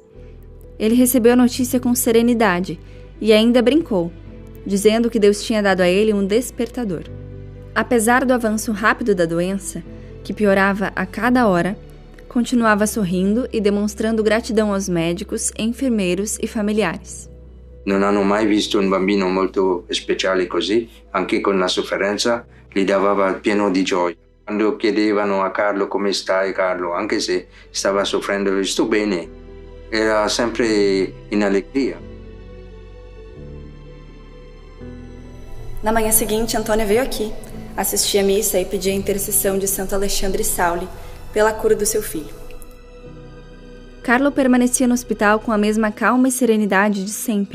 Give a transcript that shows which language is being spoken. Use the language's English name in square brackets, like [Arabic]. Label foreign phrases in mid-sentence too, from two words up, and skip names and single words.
[Portuguese] Ele recebeu a notícia com serenidade e ainda brincou, dizendo que Deus tinha dado a ele um despertador. Apesar do avanço rápido da doença, que piorava a cada hora, continuava sorrindo e demonstrando gratidão aos médicos, enfermeiros e familiares. [Italian] Non hanno mai visto un bambino molto speciale così, anche con la sofferenza, li dava pieno di gioia. Quando chiedevano a Carlo come stai Carlo, anche se stava soffrendo, sto bene, era sempre in allegria. [Portuguese] Na manhã seguinte, Antônia veio aqui, assistir a missa e pedir a intercessão de Santo Alexandre e Saulo pela cura do seu filho. Carlo permanecia no hospital com a mesma calma e serenidade de sempre.